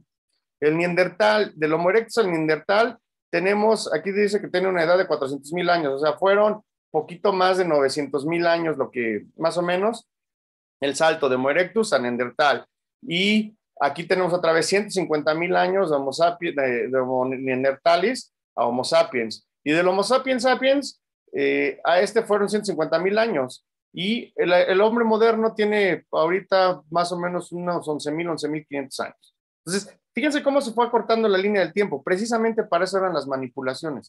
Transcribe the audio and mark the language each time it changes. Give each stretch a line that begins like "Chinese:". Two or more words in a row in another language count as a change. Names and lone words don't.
Spanish: El Neandertal, del Homo erectus al Neandertal, aquí dice que tiene una edad de 400,000 años. O sea, fueron poquito más de 900,000 años, lo que más o menos, el salto de Homo erectus a Neandertal. Y aquí tenemos otra vez 150,000 años de Homo sapiens, de Homo neandertalis a Homo sapiens. Y del Homo sapiens sapiens a fueron 150,000 años. Y el hombre moderno tiene ahorita más o menos unos 11,500 años. Entonces, fíjense cómo se fue acortando la línea del tiempo. Precisamente para eso eran las manipulaciones.